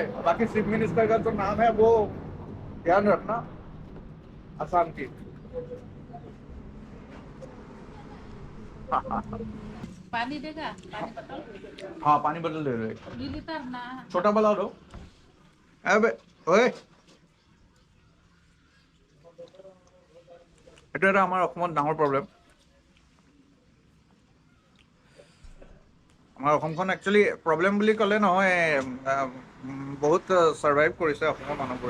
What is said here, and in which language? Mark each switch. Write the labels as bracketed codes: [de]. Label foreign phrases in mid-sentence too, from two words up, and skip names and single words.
[hi] बाकी [en] chief minister [hi] का तो नाम है, वो ध्यान रखना, आसाम की। पानी देगा पानी बोतल हाँ, पानी बोतल दे दो, 2 लीटर ना छोटा वाला दो। अबे ओए, [as] এইটো এটা আমাৰ অসমত ডাঙৰ প্ৰব্লেম। আমাৰ অসমখন [en] actually problem [as] বুলি ক'লে নহয়, বহুত ছাৰ্ভাইভ কৰিছে অসমৰ মানুহবোৰে।